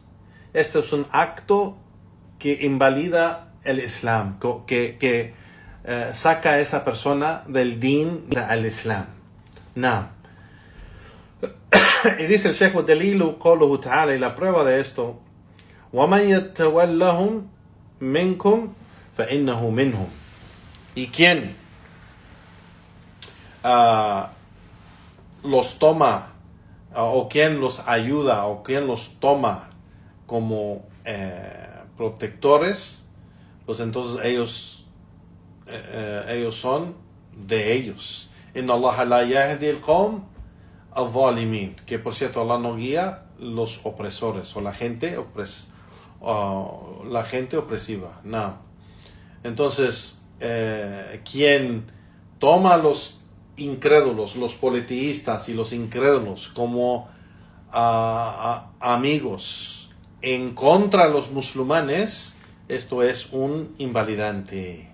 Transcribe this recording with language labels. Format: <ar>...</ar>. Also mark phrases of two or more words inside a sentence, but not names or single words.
<es>Este es un acto que invalida el Islam, que saca a esa persona del</es> <ar>دين الإسلام.</ar> <es>No. Y dice el Sheikh</es> <ar>دليله قوله تعالى,</ar> <es>y la prueba de esto,</es> <ar>وَمَنْ يَتَوَلَّهُمْ مِنْكُمْ فَإِنَّهُ مِنْهُمْ.</ar> <es>Y quien los toma, o quien los ayuda, o quien los toma como protectores, pues entonces ellos son de ellos.</es> <ar>إن الله لا يهدي القوم الظالمين,</ar> <es>que por cierto Allah no guía los opresores o la gente opresiva. No. Entonces, quien toma a los incrédulos, los politeístas y los incrédulos como amigos en contra de los musulmanes, esto es un invalidante.</es>